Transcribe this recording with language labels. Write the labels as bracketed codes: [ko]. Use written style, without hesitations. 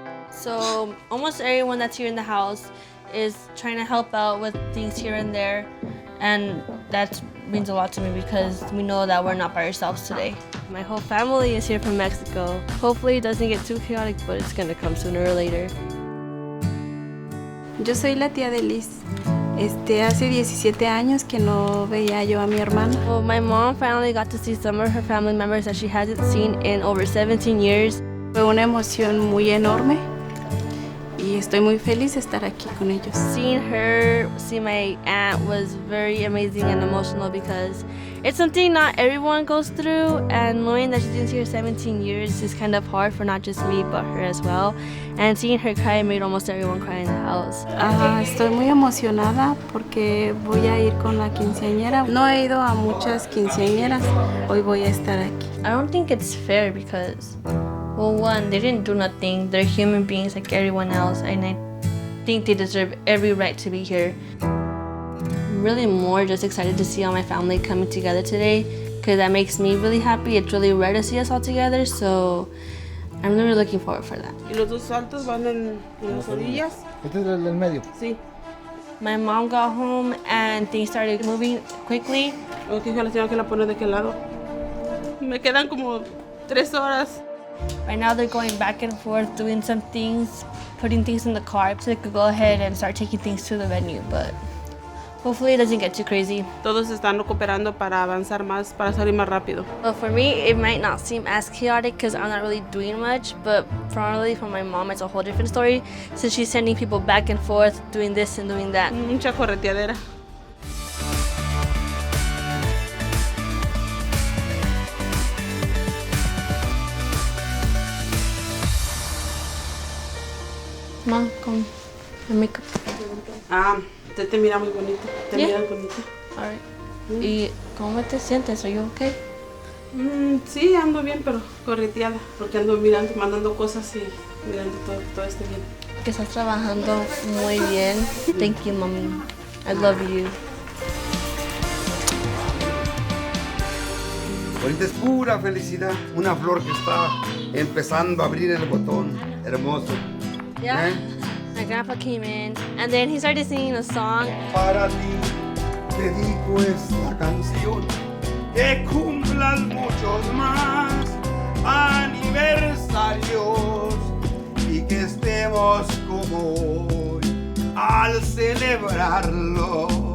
[en] So almost everyone that's here in the house is trying to help out with things here and there, and that means a lot to me because we know that we're not by ourselves today. My whole family is here from Mexico. Hopefully it doesn't get too chaotic, but it's gonna come sooner or later. [es] Yo soy la tía de Liz. Hace 17 años que no veía yo a mi hermana. [en] Well, my mom finally got to see some of her family members that she hasn't seen in over 17 years. [es] Fue una emoción muy enorme y estoy muy feliz de estar aquí con ellos. [en] Seeing her, see my aunt was very amazing and emotional because it's something not everyone goes through, and knowing that she's been here 17 years is kind of hard for not just me but her as well. And seeing her cry made almost everyone cry in the house. [es] Estoy muy emocionada porque voy a ir con la quinceañera. No he ido a muchas quinceañeras. Hoy voy a estar aquí. [en] I don't think it's fair because, well, one, they didn't do nothing. They're human beings like everyone else, and I think they deserve every right to be here. I'm really more just excited to see all my family coming together today because that makes me really happy. It's really rare to see us all together, so I'm really looking forward for that. [es] ¿Y los dos saltos van en las orillas? Este es el del medio. Sí. [en] My mom got home and things started moving quickly. [es] Ok, yo la tengo que la poner de qué lado. Me quedan como 3 horas. [en] Right now they're going back and forth doing some things, putting things in the car so they could go ahead and start taking things to the venue, but hopefully it doesn't get too crazy. [es] Todos están cooperando para avanzar más, para salir más rápido. [en] But for me, it might not seem as chaotic because I'm not really doing much, but probably for my mom, it's a whole different story since she's sending people back and forth, doing this and doing that. [es] Mucha correteadera. [en] Mom, come. The makeup. [es] Te mira muy bonita. Te miras bonita. [en] Alright. [es] ¿Y cómo te sientes? [en] Are you okay? [es] Sí, ando bien, pero correteada. Porque ando mirando, mandando cosas y mirando todo esté bien. Que estás trabajando muy bien. [en] Thank you, mommy. I love you. [es] Ahorita es pura felicidad. Una flor que está empezando a abrir el botón. Hermoso. [en] Yeah. My grandpa came in and then he started singing a song. [es] Para ti dedico esta canción. Que cumplan muchos más aniversarios y que estemos como hoy al celebrarlos.